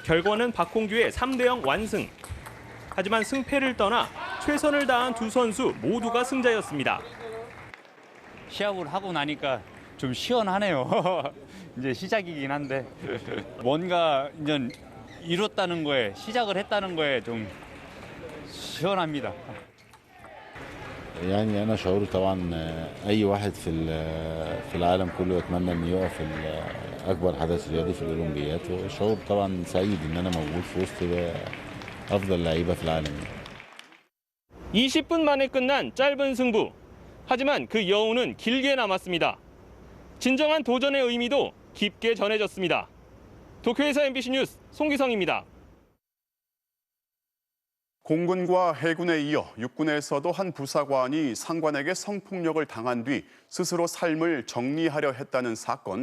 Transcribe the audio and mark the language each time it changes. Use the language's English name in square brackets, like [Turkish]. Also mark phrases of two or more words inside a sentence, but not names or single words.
[Korean] 결과는 박홍규의 3대0 완승. 하지만 승패를 떠나 최선을 다한 두 선수 모두가 승자였습니다. 시합을 하고 나니까 좀 시원하네요. 이제 시작이긴 한데 뭔가 이제 이뤘다는 거에, 시작을 했다는 거에 좀 시원합니다. [Arabic] يعني أنا شعور طبعا أي واحد في العالم كله يتمنى إنه يقف في أكبر حدث رياضي في الأولمبياد، وشعور طبعا سعيد إن أنا موجود في وسط أفضل لعيبة في العالم. [Korean] 20분 만에 끝난 짧은 승부. 하지만 그 여운은 길게 남았습니다. 진정한 도전의 의미도 깊게 전해졌습니다. 도쿄에서 MBC 뉴스 송기성입니다. 공군과 해군에 이어 육군에서도 한 부사관이 상관에게 성폭력을 당한 뒤 스스로 삶을 정리하려 했다는 사건.